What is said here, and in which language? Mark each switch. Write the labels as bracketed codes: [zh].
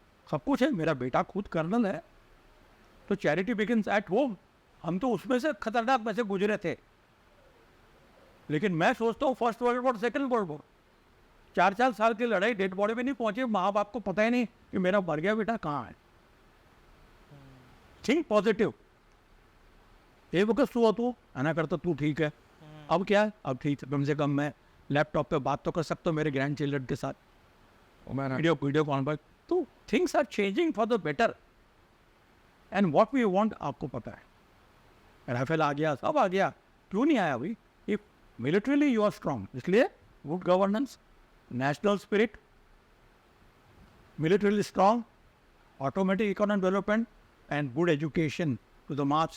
[hi] सब कुछ है, मेरा बेटा खुद कर्नल है, तो [en] Charity begins at home. [hi] हम तो उसमें से खतरनाक में से गुजरे थे, लेकिन मैं सोचता हूँ first world war, second world war, 4 साल की लड़ाई, डेड बॉडी में नहीं पहुंचे, माँ बाप को पता ही नहीं कि मेरा मर गया बेटा कहाँ है। [en] Think positive. [hi] ये वक्त [gu] શું હતું આના કરતાં તું [hi] ठीक है। अब क्या है, अब ठीक है, कम से कम मैं लैपटॉप पे बात तो कर सकता हूँ मेरे ग्रैंड चिल्ड्रन के साथ, वीडियो कॉल। [en] तो things are changing for the better, and what we want [hi] आपको पता है। राफेल आ गया, सब आ गया, क्यों नहीं आया अभी? [en] If militarily you are strong, इसलिए good governance, national spirit, militarily strong, automatic economic development and good education to the mass.